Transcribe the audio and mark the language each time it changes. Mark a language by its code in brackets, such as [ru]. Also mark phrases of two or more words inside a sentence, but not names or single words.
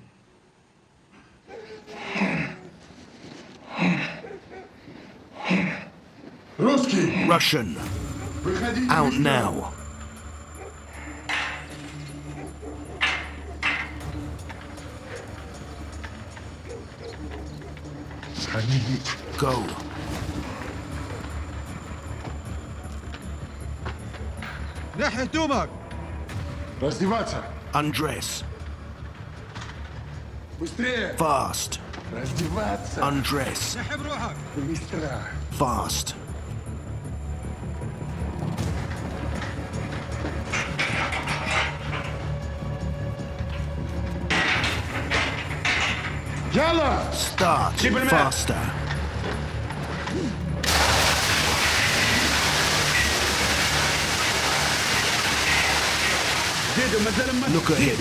[en] Russian. Out now. Go. [ar] نحي هدومك. [ru] Раздеваться. [en] Undress. [ru] Быстрее. [en] Fast. [ru] Раздеваться. [en] Undress. [ar] نحي بروحك. [ru] Быстро. [en] Fast. Yalla. Start. Faster. Look at him.